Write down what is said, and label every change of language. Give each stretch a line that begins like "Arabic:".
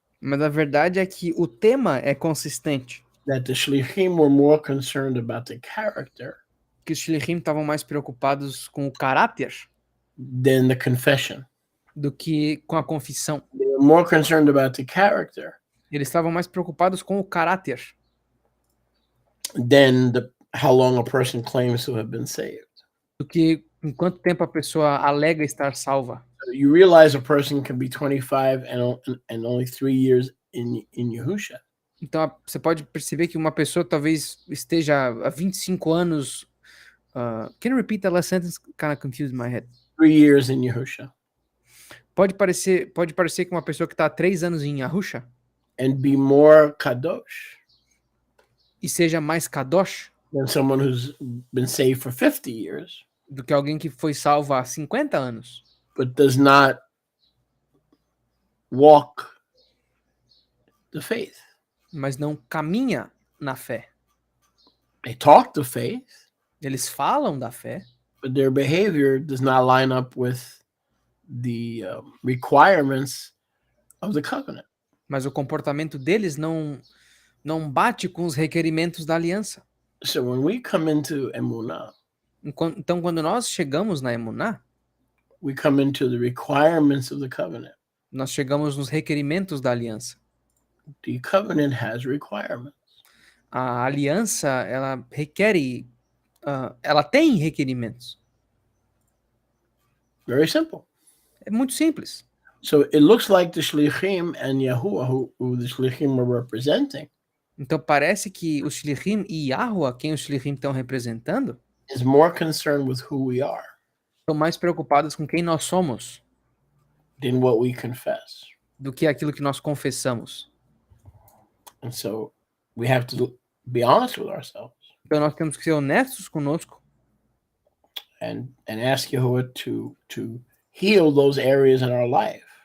Portuguese: Mas a verdade é que o tema é consistente.
English: That the Shlichim were more concerned about the character
Portuguese: Que os Shlichim estavam mais preocupados com o caráter
English: than the confession.
Portuguese: do que com a confissão.
English: They were more concerned about the character
Portuguese: Eles estavam mais preocupados com o caráter
English: than how long a person claims to have been saved.
Portuguese: do que em quanto tempo a pessoa alega estar salva.
English: So you realize a person can be 25 and only 3 years in Yahusha.
Portuguese: Então você pode perceber que uma pessoa talvez esteja há 25 anos.
English: Can you repeat that last sentence? Kind of confused my head. 3 years in Yahusha.
Portuguese: Pode parecer que uma pessoa que está há 3 anos em Yahusha
English: And be more kadosh
Portuguese: e seja mais kadosh
English: than someone who's been saved for 50 years,
Portuguese: do que alguém que foi salvo há 50 anos,
English: but does not walk the faith.
Portuguese: mas não caminha na fé.
English: They talk the faith,
Portuguese: Eles falam da fé,
English: but their behavior does not line up with the requirements of the covenant.
Portuguese: mas o comportamento deles não bate com os requerimentos da aliança.
English: So when we come into Emunah,
Portuguese: Então, quando nós chegamos na Emuná,
English: we come into the requirements of the covenant.
Portuguese: nós chegamos nos requerimentos da aliança.
English: The covenant has requirements.
Portuguese: A aliança, ela requer, ela tem requerimentos.
English: Very simple.
Portuguese: É muito simples.
English: So it looks like the Shlichim and Yahuwah, who the Shlichim are representing,
Portuguese: Então parece que os Shlichim e Yahuwah, quem os Shlichim estão representando,
English: is more concerned with who we are
Portuguese: estão mais preocupados com quem nós somos
English: than what we confess.
Portuguese: do que aquilo que nós confessamos.
English: And so we have to be honest with ourselves
Portuguese: Então nós temos que ser honestos conosco
English: and ask Yahuwah to heal those areas in our life